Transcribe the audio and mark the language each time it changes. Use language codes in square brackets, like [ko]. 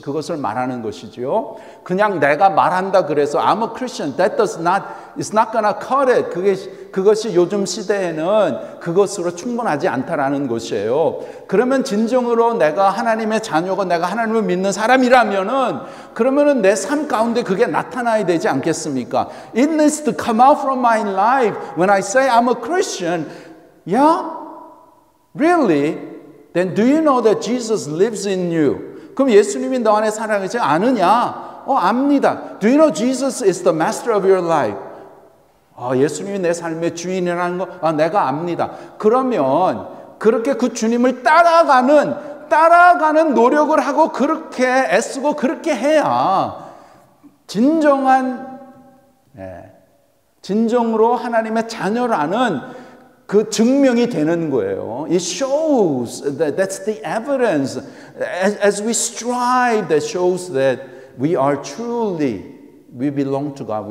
[ko] 그것을 말하는 것이죠. 그냥 내가 말한다 그래서 [en] I'm a Christian. That does not, it's not gonna cut it. [ko] 그것이 요즘 시대에는 그것으로 충분하지 않다라는 것이에요. 그러면 진정으로 내가 하나님의 자녀고 내가 하나님을 믿는 사람이라면은 그러면은 내 삶 가운데 그게 나타나야 되지 않겠습니까? [en] It needs to come out from my life when I say I'm a Christian. Yeah? Really? Then do you know that Jesus lives in you? [ko] 그럼 예수님이 너 안에 살아계시지 않으냐? 압니다. [en] Do you know Jesus is the master of your life? [ko] 예수님이 내 삶의 주인이라는 거 내가 압니다. 그러면 그렇게 그 주님을 따라가는 노력을 하고 그렇게 애쓰고 그렇게 해야 진정으로 하나님의 자녀라는 그 증명이 되는 거예요. [en] It shows that's the evidence. As we strive, that shows that we are truly, we belong to God.